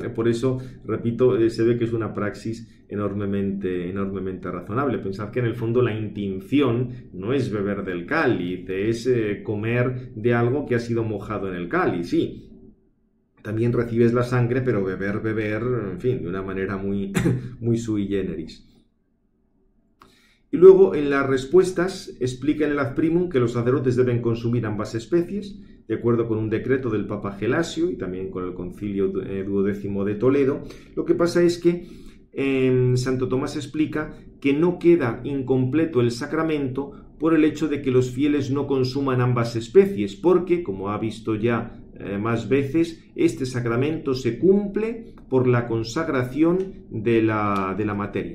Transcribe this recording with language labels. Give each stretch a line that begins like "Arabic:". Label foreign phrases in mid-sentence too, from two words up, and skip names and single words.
Spanish: Por eso, repito, se ve que es una praxis enormemente razonable. Pensad que en el fondo la intinción no es beber del cáliz, es comer de algo que ha sido mojado en el cáliz, sí. También recibes la sangre, pero beber, en fin, de una manera muy
Latin: sui generis.
Spanish: Y luego en las respuestas explica en el
Latin: ad primum
Spanish: que los sacerdotes deben consumir ambas especies, de acuerdo con un decreto del Papa Gelasio y también con el Concilio Duodécimo de Toledo. Lo que pasa es que Santo Tomás explica que no queda incompleto el sacramento por el hecho de que los fieles no consuman ambas especies, porque, como ha visto ya más veces, este sacramento se cumple por la consagración de la materia.